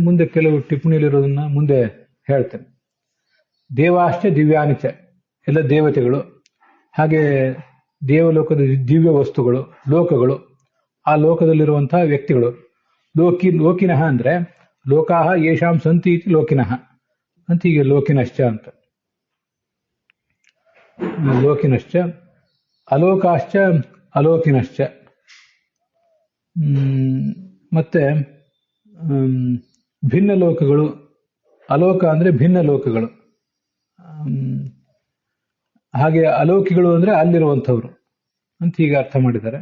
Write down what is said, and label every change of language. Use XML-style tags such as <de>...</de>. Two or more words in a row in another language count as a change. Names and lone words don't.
<kn>ಮುಂದೆ ಕೆಲವು ಟಿಪ್ಪಣಿಯಲ್ಲಿರೋದನ್ನ ಮುಂದೆ ಹೇಳ್ತೇನೆ.</kn> <sa>ದೇವಾಶ್ಚ ದಿವ್ಯಾನಿಚ,</sa> <kn>ಎಲ್ಲ ದೇವತೆಗಳು, ಹಾಗೆ ದೇವಲೋಕದ ದಿವ್ಯ ವಸ್ತುಗಳು, ಲೋಕಗಳು, ಆ ಲೋಕದಲ್ಲಿರುವಂತಹ ವ್ಯಕ್ತಿಗಳು. ಲೋಕಿನಃ ಅಂದ್ರೆ</kn> <sa>ಲೋಕಾಹ ಯೇಷಾಂ ಸಂತಿ ಇತಿ ಲೋಕಿನಃ</sa> <kn>ಅಂತ ಹೀಗೆ ಲೋಕಿನಶ್ಚ ಅಂತ.</kn> <sa>ಲೋಕಿನಶ್ಚ ಅಲೋಕಾಶ್ಚ ಅಲೋಕಿನಶ್ಚ.</sa> <kn>ಮತ್ತೆ ಭಿನ್ನ ಲೋಕಗಳು, ಅಲೋಕ ಅಂದ್ರೆ ಭಿನ್ನ ಲೋಕಗಳು, ಹಾಗೆ ಅಲೋಕಿಗಳು ಅಂದ್ರೆ ಅಲ್ಲಿರುವಂಥವ್ರು ಅಂತ ಹೀಗೆ ಅರ್ಥ ಮಾಡಿದ್ದಾರೆ.</kn>